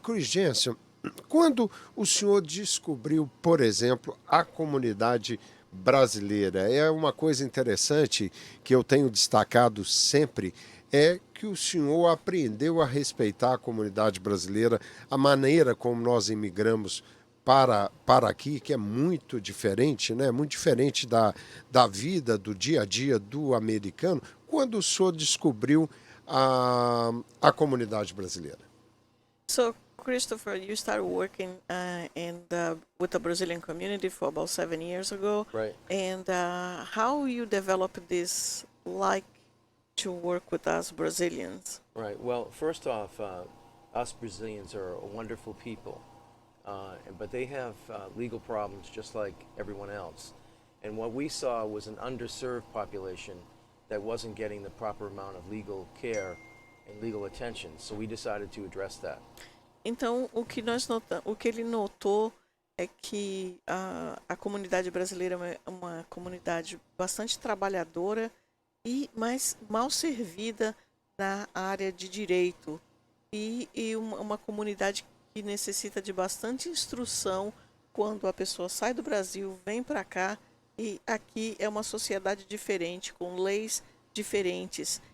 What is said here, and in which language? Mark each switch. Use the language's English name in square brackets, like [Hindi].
[Portuguese] Chris Jensen, quando o senhor descobriu, por exemplo, a comunidade brasileira, é uma coisa interessante que eu tenho destacado sempre, é que o senhor aprendeu a respeitar a comunidade brasileira, a maneira como nós imigramos para aqui, que é muito diferente, né? Muito diferente da vida, do dia a dia do americano. Quando o senhor descobriu a comunidade brasileira? [English] So, Christopher, you started working with the Brazilian community for about 7 years ago. Right. And how you developed this like to work with us Brazilians? Right. Well, first off, us Brazilians are a wonderful people, but they have legal problems just like everyone else. And what we saw was an underserved population that wasn't getting the proper amount of legal care and legal attention. So we decided to address that. [Portuguese] Então, o que ele notou é que a comunidade brasileira é uma comunidade bastante trabalhadora e mais mal servida na área de direito e uma comunidade que necessita de bastante instrução quando a pessoa sai do Brasil, vem para cá e aqui é uma sociedade diferente, com leis diferentes.